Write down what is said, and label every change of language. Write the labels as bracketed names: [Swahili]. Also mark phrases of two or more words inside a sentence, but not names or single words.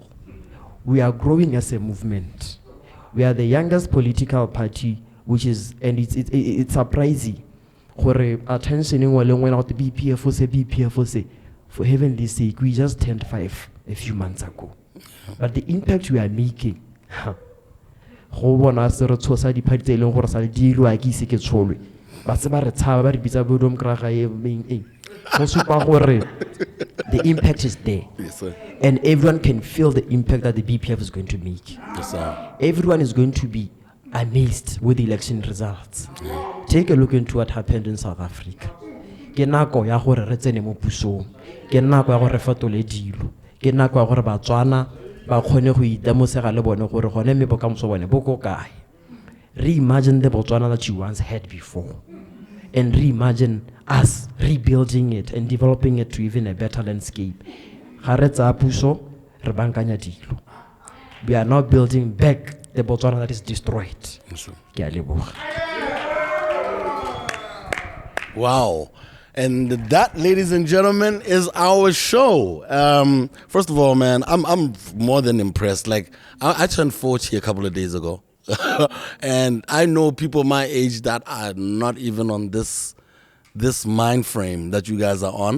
[English] We are growing as a movement. We are the youngest political party, which is, and it's surprising. Attention in BPF for heavenly sake, we just turned 5 a few months ago. But the impact we are making, [Tswana] go bona se re tshosa diphathi tse leng gore sa le dirwa ke ise ke tsholwe ba se ba re tshaba ba re bitsa bodom kraga e meng go supa gore [English] the impact is there. Yes, sir. And everyone can feel the impact that the BPF is going to make. Yes, sir. Everyone is going to be amazed with the election results. Take a look into what happened in South Africa. [Tswana] Ke nako ya gore re tsene mo pusong, ke nako ya gore fetole dilo, ke nako ya gore Batswana ba khone go itemosega le bone gore gone me bokamoso bone bo go kae. [English] Reimagine the Botswana that you once had before, and reimagine us rebuilding it and developing it to even a better landscape. [Tswana] Ga re tsa puso re bankanya dilo. [English] We are now building back the Botswana that is destroyed. [Tswana] Ke a leboga. [English] Wow. And that, ladies and gentlemen, is our show. First of all, man, I'm more than impressed. Like, I turned 40 a couple of days ago. And I know people my age that are not even on this mind frame that you guys are on.